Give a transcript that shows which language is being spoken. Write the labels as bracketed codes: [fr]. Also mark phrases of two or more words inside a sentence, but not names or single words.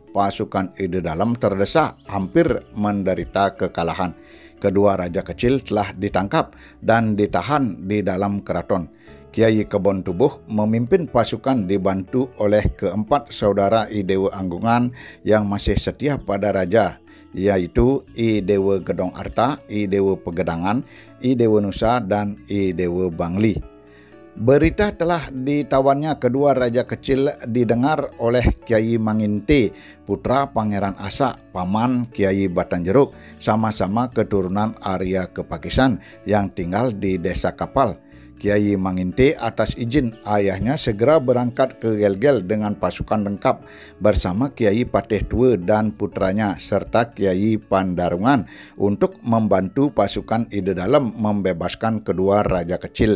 [id] Pasukan Ide dalam terdesak, hampir menderita kekalahan. Kedua raja kecil telah ditangkap dan ditahan di dalam keraton. Kiai Kebon Tubuh memimpin pasukan dibantu oleh keempat saudara I Dewa Anggungan yang masih setia pada raja. yaitu I Dewa Gedong Arta, I Dewa Pegedangan, I Dewa Nusa, dan I Dewa Bangli. Berita telah ditawannya kedua raja kecil didengar oleh Kiai Manginte, putra Pangeran Asak, paman Kiai Batanjeruk, sama-sama keturunan Arya Kepakisan yang tinggal di Desa Kapal. Kiai Manginte atas izin ayahnya segera berangkat ke Gelgel dengan pasukan lengkap bersama Kiai Patih Tua dan putranya serta Kiai Pandarungan untuk membantu pasukan Ide Dalem membebaskan kedua raja kecil.